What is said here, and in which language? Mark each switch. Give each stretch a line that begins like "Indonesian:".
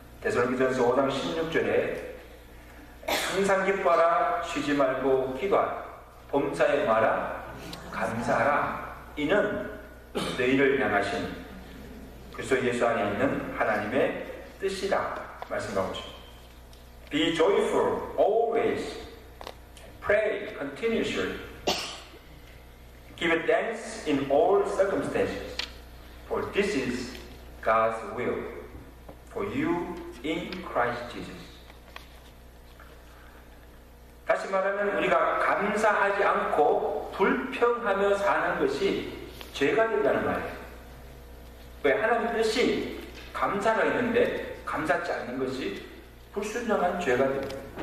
Korean: 데살로니가전서 5장 16절에 항상 기뻐하라, 쉬지 말고 기도하라, 범사에 말하라, 감사하라. 이는 너희를 향하신 그리스도 예수 안에 있는 하나님의 뜻이다 말씀하고 있습니다.
English: Be joyful always. Pray continuously. Give thanks in all circumstances. For this is God's will for you in Christ Jesus.
Korean: 다시 말하면 우리가 감사하지 않고 불평하며 사는 것이 죄가 된다는 말이에요. 왜 하나님 뜻이 감사가 있는데 감사치 않는 것이 불순종한 죄가 됩니다.